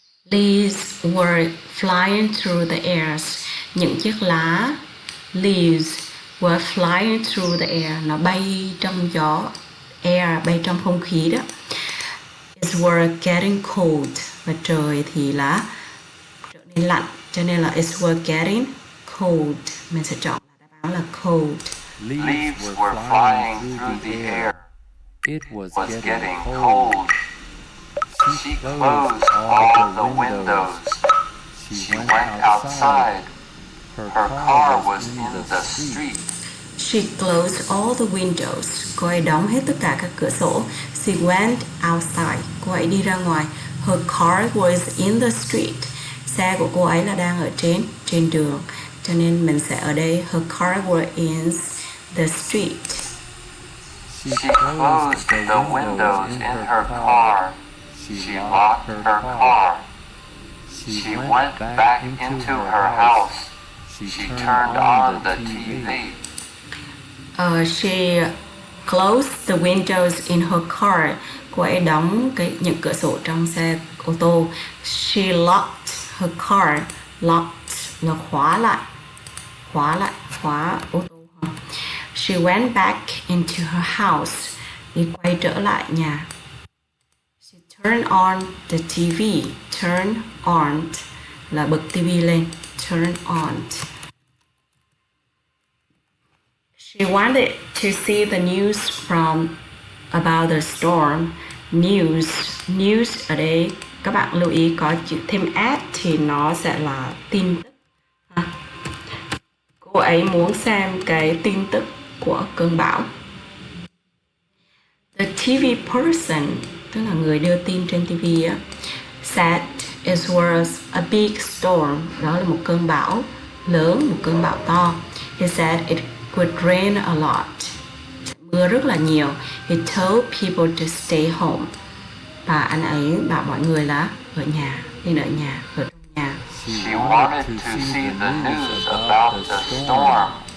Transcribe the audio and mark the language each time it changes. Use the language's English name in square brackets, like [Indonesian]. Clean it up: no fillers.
[English] Leaves were flying through the air. [Vietnamese] Những chiếc lá [English] leaves were flying through the air. [Vietnamese] Nó bay trong gió. Air bay trong không khí đó. [English] It were getting cold. [Vietnamese] Và trời thì là trở nên lạnh. Cho nên là [English] it were getting cold. [Vietnamese] Mình sẽ chọn là đáp án là cold. [English] Leaves were flying through the air. It was getting cold. She closed all the windows. She went outside. Her car was in the street. She closed all the windows. [Vietnamese] Cô ấy đóng hết tất cả các cửa sổ. [English] She went outside. [Vietnamese] Cô ấy đi ra ngoài. [English] Her car was in the street. [Vietnamese] Xe của cô ấy là đang ở trên đường. Cho nên mình sẽ ở đây [English] her car was in the street. She closed the windows in her car. She locked her car. She went back into her house. She turned on the TV. She closed the windows in her car. [Vietnamese] Cô ấy đóng những cửa sổ trong xe ô tô. [English] She locked her car. Locked [Vietnamese] là khóa ô tô. [English] She went back into her house. [Vietnamese] Đi quay trở lại nhà. [English] She turned on the TV. Turn on [Vietnamese] là bật TV lên. [English] Turn on. She wanted to see the news from about the storm. [Vietnamese] News ở đây các bạn lưu ý có chữ thêm s thì nó sẽ là tin tức. Cô ấy muốn xem cái tin tức của cơn bão. [English] The TV person, [Vietnamese] tức là người đưa tin trên TV á, [English] said it was a big storm. [Vietnamese] Đó là một cơn bão lớn, một cơn bão to. [English] He said it would rain a lot. [Vietnamese] Mưa rất là nhiều. [English] He told people to stay home. [Vietnamese] Và anh ấy bảo mọi người là ở nhà, nên ở nhà, ở trong nhà. [English] She wanted to see the news about the storm.